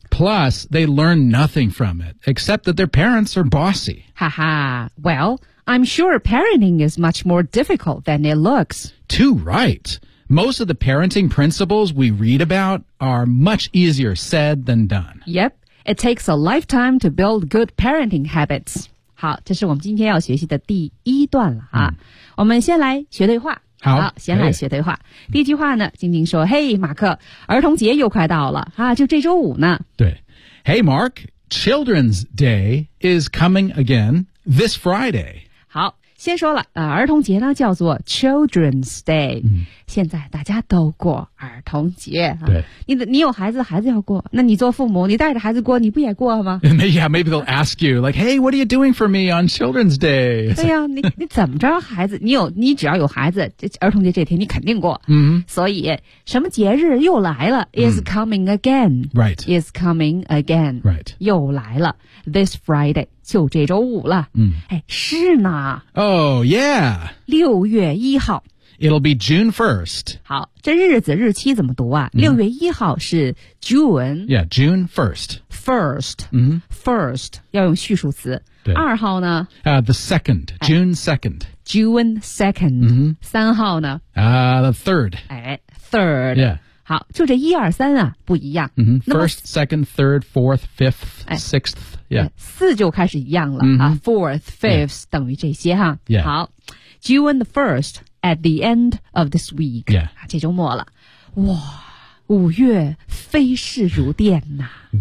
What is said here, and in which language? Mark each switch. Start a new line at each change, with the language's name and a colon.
English: Plus, they learn nothing from it, except that their parents are bossy. Haha. Well, I'm sure parenting is much more difficult than it looks. Too right. Most of the parenting principles we read about are much easier said than done. Yep. It takes a lifetime to build good parenting habits.
Chinese: 好，这是我们今天要学习的第一段了啊。我们先来学对话。好，先来学对话。第一句话呢，晶晶说 ：
English: “Hey, Mark,
Chinese: 儿童节又快到了啊，就这周五呢。”
English: 对 ，Hey, Mark, Children's Day is coming again this Friday.
Chinese: 好，先说了啊，儿童节呢叫做 Children's Day、嗯。现在大家都过儿童节啊。对，你有孩子，孩子要过，那你做父母，你带着孩子过，你不也过吗
English: ？Yeah, maybe they'll ask you like, "Hey, what are you doing for me on Children's Day?"
Chinese: 对呀、啊，你怎么着，孩子，你只要有孩子，儿童节这天你肯定过。嗯、mm-hmm. ，所以什么节日又来了 ？
English: Is coming again. Right. Is coming again. Right.
Chinese: 又来了 ，
English: This Friday
Chinese: 就这周五了。嗯、哎，是呢。
English: Oh yeah.
Chinese: 六月一号。
English: It'll be June 1st.
Chinese: 好，这日子日期怎么读啊？六月一号是 June.
English: Yeah, June 1st. First. Mm-hmm.
Chinese: First 要用序数词。对。二号呢？
English: The second. June 2nd. June 2nd. 嗯、mm-hmm.。
Chinese: 三号呢？
English: The third. 哎 ，third. Yeah.
Chinese: 好，就这一二三啊，不一样。
English: Mm-hmm. First, second, third, fourth, fifth, sixth. Yeah.
Chinese: 四就开始一样了、 mm-hmm. 啊。
English: Fourth, fifth、yeah.
Chinese: 等于这些哈。
English: Yeah. 好 ，June the first at the end of this week. Yeah.
Chinese: 这周末了，哇，五月飞逝如电呐、啊。